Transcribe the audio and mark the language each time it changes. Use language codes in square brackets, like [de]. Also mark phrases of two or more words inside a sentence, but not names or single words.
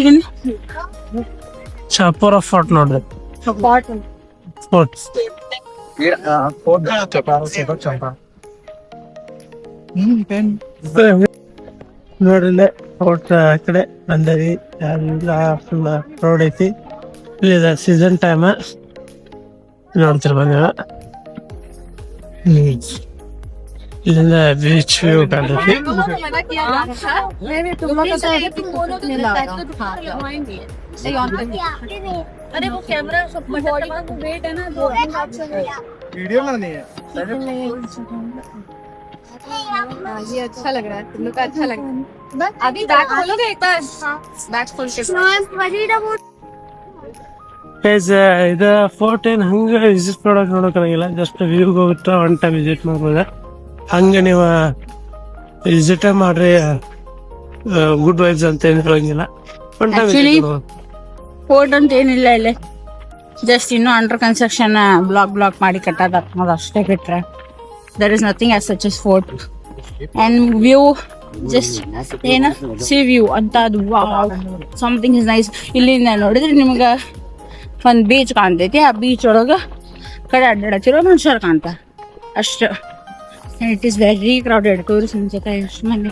[kn] ಶಾಪುರ ಫೋರ್ಟ್ ನೋಡ್ರಿ. ಫೋರ್ಟ್ ನೋಡ್ರಿ ಫೋರ್ಟ್ ಆ ಕಡೆ ಬಂದವಿ. ಎಲ್ಲ [en] full road [kn] ಐತಿ. ಇಲ್ಲಿ [en] season time [kn] ನೋಡ್ತಿರ್ ಬಂದೇವ. ಇಲ್ಲಿಂದ [en] beach view [kn] ಕಾಣ್ತೈತಿ. [hi] अरे वो कैमरा सब वेट है ना दो वीडियो में नहीं है. ये अच्छा लग रहा है. तुम लोग का अच्छा लग रहा है. अभी बैग खोलोगे एक बार. बैग खोल के [kn] ಇದು ಫೋರ್ಟ್ ಏನ್ ಹಂಗ ವಿಸಿಟ್ ನೋಡೋಕ್ಕಾಗಿಲ್ಲ. [en] just viewಗೆ [kn] ಹೋಗ್ಬಿಟ್ರೆ [en] one time visit [kn] ಮಾಡ್ಬೋದ. ಹಂಗ ನೀವು ವಿಸಿಟ್ ಮಾಡ್ರಿ [en] good vibes [kn] ಅಂತ ಏನು ಹೇಳಂಗಿಲ್ಲ. [en] one time [kn] ಫೋರ್ಟ್ ಅಂತ ಏನಿಲ್ಲ ಇಲ್ಲಿ. ಜಸ್ಟ್ ಇನ್ನೂ [en] under construction block [kn] ಮಾಡಿ ಕಟ್ಟೋದು ಅನ್ನೋದು ಅಷ್ಟೇ ಬಿಟ್ರೆ [en] there is nothing as such as fort. and view just ಏನ sea view [kn] ಅಂತ ಅದು [en] something is nice. [kn] ಇಲ್ಲಿಂದ ನೋಡಿದ್ರೆ ನಿಮ್ಗೆ ಒಂದು ಬೀಚ್ ಕಾಣ್ತೈತಿ. ಆ ಬೀಚ್ ಒಳಗೆ ಕಡೆ ಅಡ್ಡಾಡತ್ತಿರೋ ಮನುಷ್ಯರು ಕಾಣ್ತಾರೆ ಅಷ್ಟು. [en] it is very crowded. [kn] ಟೂರಿಸ್ಟ್ ಜೊತೆ ಎಷ್ಟು ಮಂದಿ